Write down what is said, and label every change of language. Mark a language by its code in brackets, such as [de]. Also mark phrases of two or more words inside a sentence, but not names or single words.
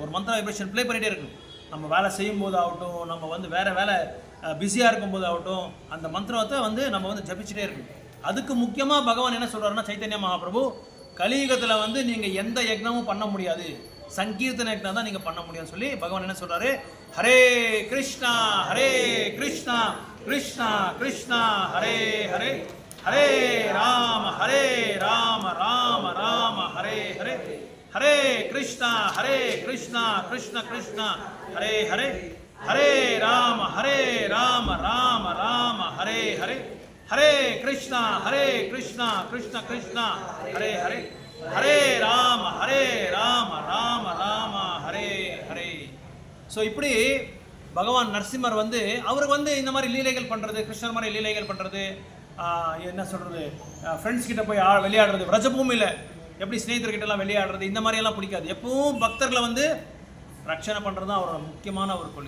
[ta] ஒரு [en] mantra vibration play [ta] பண்ணிகிட்டே இருக்கணும். நம்ம வேலை செய்யும்போது ஆகட்டும், நம்ம வந்து வேறு வேலை பிஸியாக இருக்கும்போது ஆகட்டும், அந்த மந்திரத்தை வந்து நம்ம வந்து ஜபிச்சுட்டே இருக்கணும். அதுக்கு முக்கியமாக பகவான் என்ன சொல்கிறாருன்னா, சைத்தன்ய மகாபிரபு, கலியுகத்தில் வந்து நீங்கள் எந்த யக்னமும் பண்ண முடியாது, சங்கீர்த்தன யக்னம் தான் நீங்கள் பண்ண முடியும்னு சொல்லி பகவான் என்ன சொல்கிறாரு, [sa] हरे कृष्ण कृष्ण कृष्ण हरे हरे, हरे राम राम राम हरे हरे, हरे कृष्ण कृष्ण कृष्ण हरे हरे, हरे राम राम राम हरे हरे, हरे कृष्ण कृष्ण कृष्ण हरे हरे, हरे राम राम राम हरे हरे. [ta] ஸோ இப்படி பகவான் நரசிம்மர் வந்து அவருக்கு வந்து இந்த மாதிரி லீலைகள் பண்ணுறது, கிருஷ்ணர் மாதிரி லீலைகள் பண்ணுறது, என்ன சொல்கிறது, ஃப்ரெண்ட்ஸ் கிட்ட போய் விளையாடுறது, விரஜபூமியில் எப்படி ஸ்நேகிதர்கிட்டலாம் விளையாடுறது, இந்த மாதிரியெல்லாம் பிடிக்காது. எப்பவும் பக்தர்களை வந்து ரட்சணை பண்ணுறது தான் அவரோட முக்கியமான ஒரு கொள்கை.